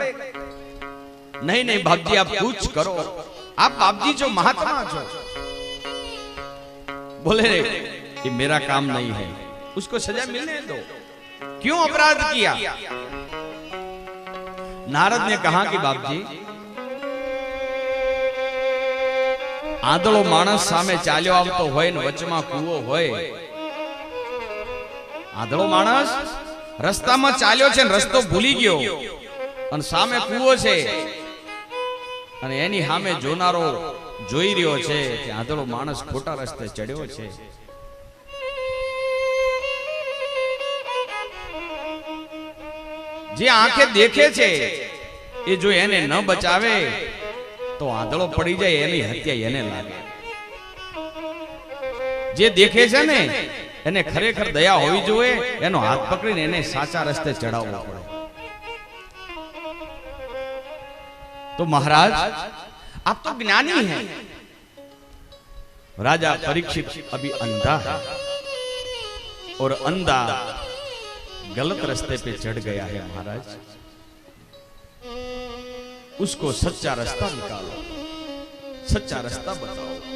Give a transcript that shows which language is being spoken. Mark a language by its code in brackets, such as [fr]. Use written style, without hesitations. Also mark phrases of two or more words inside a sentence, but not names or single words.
[hi] नहीं नहीं बाप जी आप कुछ करो, आप बाप जी जो महात्मा जो। बोले ये मेरा काम नहीं है, उसको सजा मिलने दो, क्यों अपराध किया। नारद ने कहा कि बाप जी [gu] આંધળો માણસ સામે ચાલ્યો આવતો હોય ને વચમાં કૂવો હોય। આંધળો માણસ રસ્તામાં ચાલ્યો છે ને રસ્તો ભૂલી ગયો અને સામે કૂવો છે અને એની સામે જોનારો જોઈ રહ્યો છે કે આંધળો માણસ ખોટા રસ્તે ચડ્યો છે। જે આંખે દેખે છે એ જો એને ન બચાવે તો આંધળો પડી જાય, એની હત્યા એને લાગે। જે દેખે છે ને એને ખરેખર દયા હોવી જોઈએ, એનો હાથ પકડીને એને સાચા રસ્તે ચડાવવો પડે। [hi] तो महाराज आप तो ज्ञानी हैं। राजा परीक्षित अभी अंधा है और अंधा गलत रास्ते पे चढ़ गया है। महाराज उसको सच्चा रास्ता निकालो, सच्चा रास्ता बताओ।